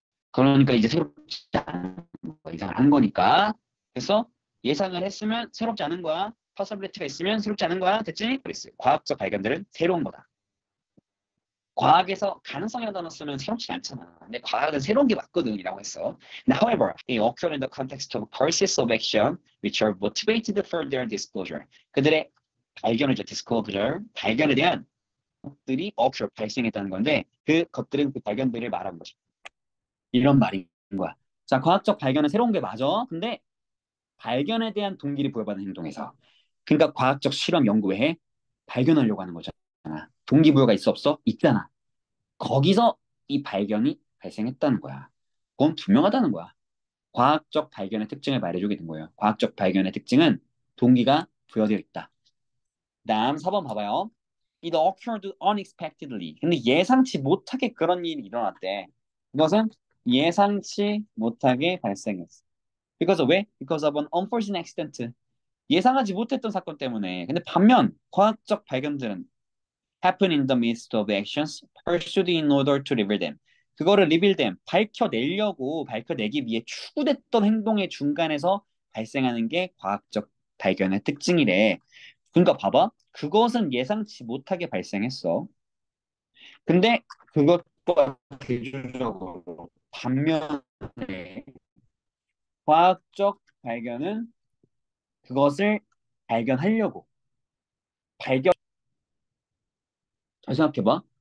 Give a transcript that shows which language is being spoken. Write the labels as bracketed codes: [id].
[ko] 그러니까 이제 새롭지 않은 거, 예상을 한 거니까. 그래서 예상을 했으면 새롭지 않은 거야. possibility가 있으면 새롭지 않은 거야. 됐지? 그랬어요. 과학적 발견들은 새로운 거다. 과학에서 가능성이라는 단어 쓰면 새롭지 않잖아. 근데 과학은 새로운 게 맞거든이라고 했어. [en] Now, however, they occur in the context of process of action, which are motivated for their disclosure. [ko] 그들의 발견이죠, disclosure. 발견에 대한 것들이 occur, 발생했다는 건데, 그 것들은 그 발견들을 말하는 거죠. 이런 말인 거야. 자, 과학적 발견은 새로운 게 맞아. 근데 발견에 대한 동기를 부여받는 행동에서. 그러니까 과학적 실험 연구 외에 발견하려고 하는 거잖아. 동기부여가 있어 없어? 있잖아. 거기서 이 발견이 발생했다는 거야. 그건 분명하다는 거야. 과학적 발견의 특징을 말해주게 된 거예요. 과학적 발견의 특징은 동기가 부여되어 있다. 다음 4번 봐봐요. [en] It occurred unexpectedly. [ko] 근데 예상치 못하게 그런 일이 일어났대. 이것은 예상치 못하게 발생했어. [en] Because [ko] 왜? [en] Because of an unforeseen accident. [ko] 예상하지 못했던 사건 때문에. 근데 반면 과학적 발견들은 [en] happen in the midst of actions pursued in order to reveal them. [ko] 그거를 [en] reveal them, [ko] 밝혀내기 위해 추구됐던 행동의 중간에서 발생하는 게 과학적 발견의 특징이래. 그러니까 봐봐. 그것은 예상치 못하게 발생했어. 근데 그것과 대조적으로 반면에 과학적 발견은 그것을 발견하려고 발견 잘 생각해봐.